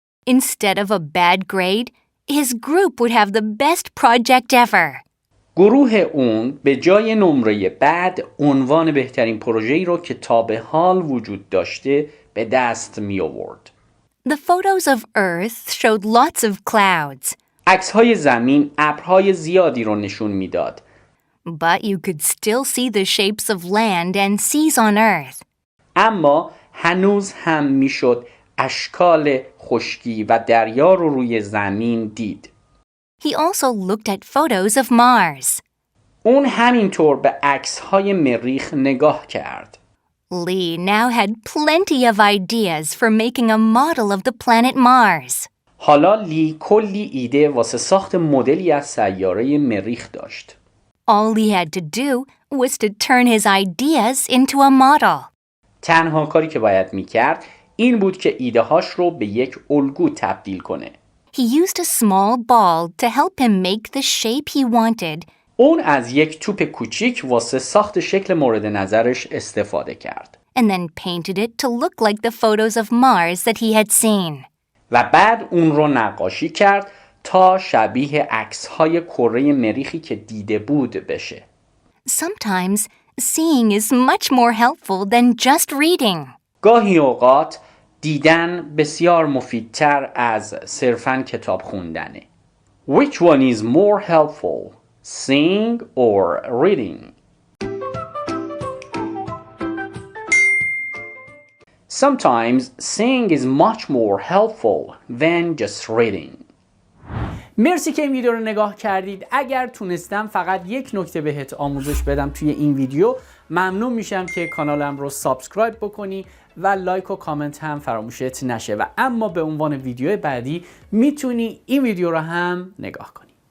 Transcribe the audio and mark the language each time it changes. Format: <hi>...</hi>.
<en>Instead of a bad grade, his group would have the best project ever.</en> <fa>گروه اون به جای نمره بد عنوان بهترین پروژه‌ای رو که تا به حال وجود داشته به دست می آورد.</fa> <en>The photos of Earth showed lots of clouds.</en> <fa>عکس‌های زمین ابرهای زیادی رو نشون میداد.</fa> <en>But you could still see the shapes of land and seas on Earth.</en> <fa>اما هنوز هم میشد اشکال خشکی و دریا رو روی زمین دید.</fa> <en>He also looked at photos of Mars.</en> <fa>اون همینطور به عکس‌های مریخ نگاه کرد.</fa> <en>Lee now had plenty of ideas for making a model of the planet Mars.</en> <fa>حالا لی کلی ایده واسه ساخت مدلی از سیاره مریخ داشت.</fa> <en>All he had to do was to turn his ideas into a model.</en> <fa>تنها کاری که باید میکرد این بود که ایده‌هاش رو به یک الگو تبدیل کنه.</fa> <en>He used a small ball to help him make the shape he wanted.</en> <fa>اون از یک توپ کوچیک واسه ساخت شکل مورد نظرش استفاده کرد.</fa> <en>And then painted it to look like the photos of Mars that he had seen.</en> <fa>و بعد اون رو نقاشی کرد تا شبیه عکس‌های کره مریخی که دیده بود بشه.</fa> <en>Sometimes seeing is much more helpful than just reading.</en> <fa>گاهی اوقات دیدن بسیار مفیدتر از صرفاً کتاب خوندنه.</fa> <en>Which one is more helpful? Seeing or reading? Sometimes seeing is much more helpful than just reading.</en> <fa>مرسی که این ویدیو رو نگاه کردید. اگر تونستم فقط یک نکته بهت آموزش بدم توی این ویدیو ممنون میشم که کانالم رو سابسکرایب بکنی و لایک و کامنت هم فراموشت نشه و اما به عنوان ویدیو بعدی میتونی این ویدیو رو هم نگاه کنی.</fa>